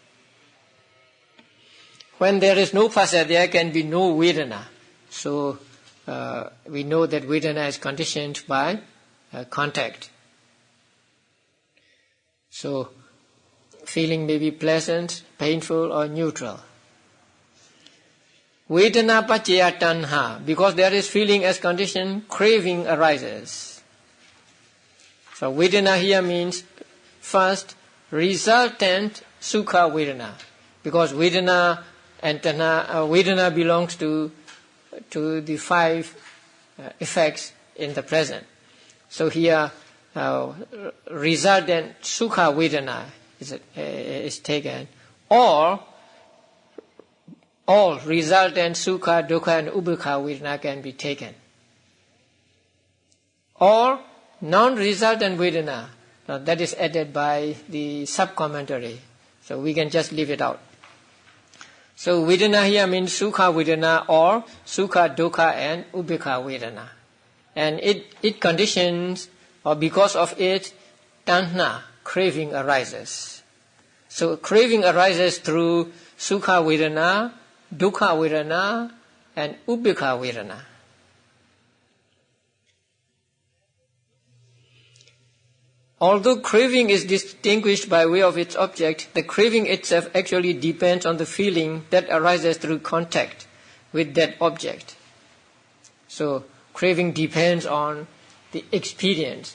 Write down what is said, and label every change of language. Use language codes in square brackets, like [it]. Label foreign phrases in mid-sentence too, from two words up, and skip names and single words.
[en] When there is no phassa, there can be no Vedana. So we know that Vedana is conditioned by contact. So feeling may be pleasant, painful, or neutral. [pi] Vedana paccaya tanha, [en] because there is feeling as condition, craving arises. So Vedana here means first resultant [pi] sukha Vedana, [en] because Vedana and tanha, Vedana belongs to the five effects in the present. So here resultant [pi] sukha Vedana [en] is taken, or all resultant [pi] sukha, dukkha [en] and [pi] upekkha Vedana [en] can be taken. Or non-resultant Vedana, that is added by the sub-commentary. So we can just leave it out. So Vedana here means [pi] sukha Vedana [en] or [pi] sukha, dukkha [en] and [pi] upekkha Vedana. [en] And it conditions, or because of it, tanha, craving arises. So craving arises through [pi] sukha Vedana, dukkha Vedana [en] and [pi] upekkha Vedana. [en] Although craving is distinguished by way of its object, the craving itself actually depends on the feeling that arises through contact with that object. So craving depends on the experience.